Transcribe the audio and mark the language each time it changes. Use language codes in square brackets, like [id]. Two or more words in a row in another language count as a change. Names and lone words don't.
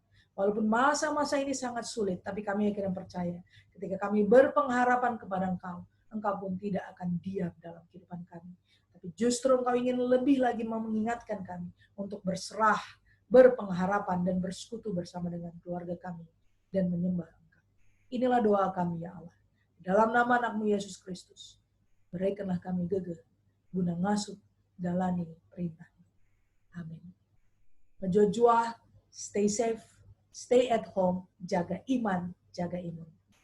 [id] Walaupun masa-masa ini sangat sulit, tapi kami akhirnya percaya ketika kami berpengharapan kepada Engkau, Engkau pun tidak akan diam dalam kehidupan kami. Tapi justru Engkau ingin lebih lagi mengingatkan kami untuk berserah, berpengharapan, dan bersekutu bersama dengan keluarga kami dan menyembah Engkau. Inilah doa kami ya Allah. Dalam nama anak-Mu Yesus Kristus, berikanlah kami [btx] gegeh, guna ngasuh, [id] jalani perintah. Amin. Menjojua, [en] stay safe, stay at home, [id] jaga iman, jaga imun.